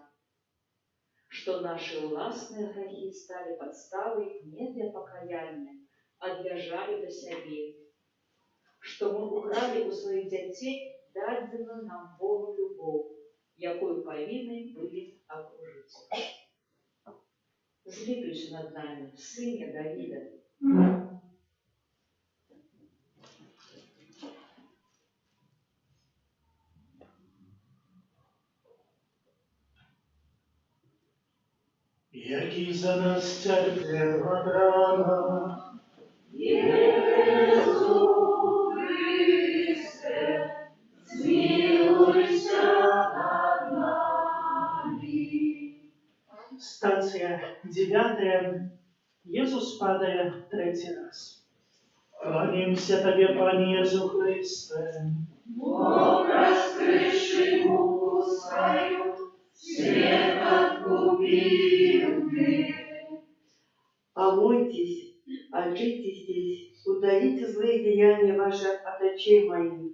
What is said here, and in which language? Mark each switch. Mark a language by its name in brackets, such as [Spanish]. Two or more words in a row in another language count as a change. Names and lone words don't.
[Belarusian] Што нашы ўласныя грахі сталі падставай не для пакаяння, а для жалю да сябе. Што мы укралі ў сваіх дзяцей дадзеную нам Богу любоў, якую павінны былі акружыць. Злітуйся над нами, Сыне Давида. [Ukrainian] Який за нас терпів рана, Єсу Христе, змилуйся над нами. Стація 9. Єсус падає третій раз. Кланяємося Тобі, Пане Єсу Христе. [Russian] Бог, раскрывший муку свою, свет откупил. Омойтесь, очиститесь, удалите злые деяния ваши от очей моих.